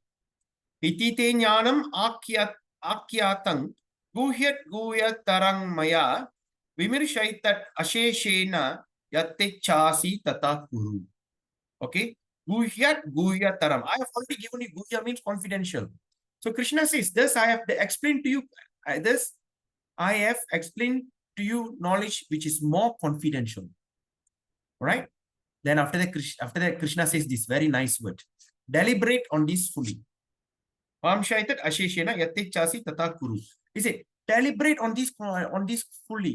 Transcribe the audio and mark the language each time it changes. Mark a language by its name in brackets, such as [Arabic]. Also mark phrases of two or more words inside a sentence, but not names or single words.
[Sanskrit] Itite jnanam akyatang guhyat tarang maya vimirshaitat asheshena yattechasi tata kuru. Okay. Guhyat taram. [English] I have already given you guhya means confidential. So Krishna says, this I have explained to you, I have explained to you knowledge which is more confidential. Right? Then after that, Krishna says this very nice word. Deliberate on this fully. He said, deliberate on this fully.